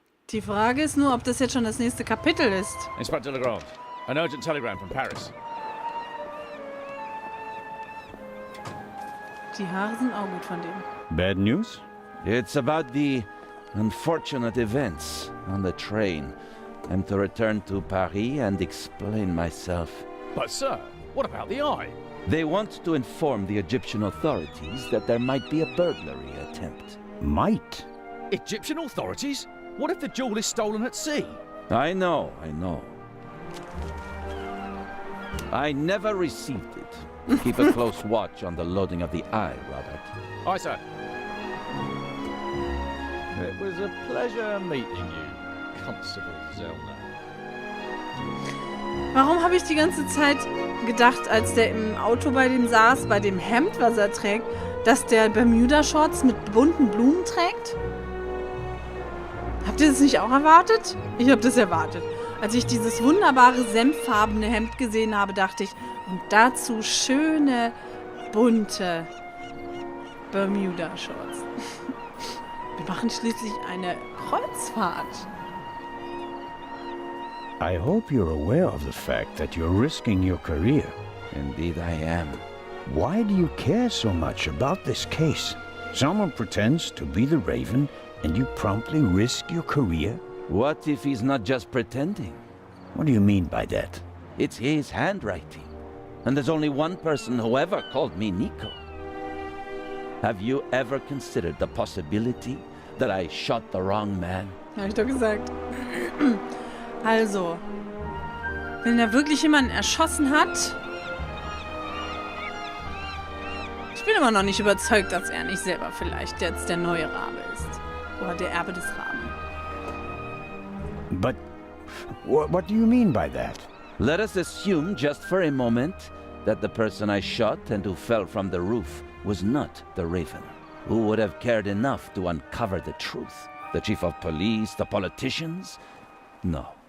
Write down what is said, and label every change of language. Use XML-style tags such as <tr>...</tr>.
<de>Die Frage ist nur, ob das jetzt schon das nächste Kapitel ist.</de> <en>Inspector Legrand, an urgent telegram from Paris.</en> <de>Die Haare sind auch gut von dem.</de> <en>Bad news? It's about the unfortunate events on the train. I'm to return to Paris and explain myself. But sir, what about the eye? They want to inform the Egyptian authorities that there might be a burglary attempt. Might. Egyptian authorities? What if the jewel is stolen at sea? I know. I never received it. Keep a close watch on the loading of the eye, Robert. Aye, sir. It was a pleasure meeting you, Constable Zellner.</en> <de>Warum habe ich die ganze Zeit gedacht, als der im Auto bei dem saß, bei dem Hemd, was er trägt, dass der Bermuda-Shorts mit bunten Blumen trägt? Habt ihr das nicht auch erwartet? Ich habe das erwartet. Als ich dieses wunderbare senffarbene Hemd gesehen habe, dachte ich, und dazu schöne, bunte Bermuda-Shorts. Wir machen schließlich eine Kreuzfahrt.</de> <en>I hope you're aware of the fact that you're risking your career. Indeed I am. Why do you care so much about this case? Someone pretends to be the Raven, and you promptly risk your career? What if he's not just pretending? What do you mean by that? It's his handwriting. And there's only one person who ever called me Nico. Have you ever considered the possibility that I shot the wrong man?</en> <de>Habe ich doch gesagt. Also, wenn er wirklich jemanden erschossen hat... Ich bin immer noch nicht überzeugt, dass er nicht selber vielleicht jetzt der neue Rabe ist. Oder der Erbe des Raben.</de> <en>But what do you mean by that? Let us assume just for a moment that the person I shot and who fell from the roof was not the Raven. Who would have cared enough to uncover the truth? The chief of police, the politicians? No.</en>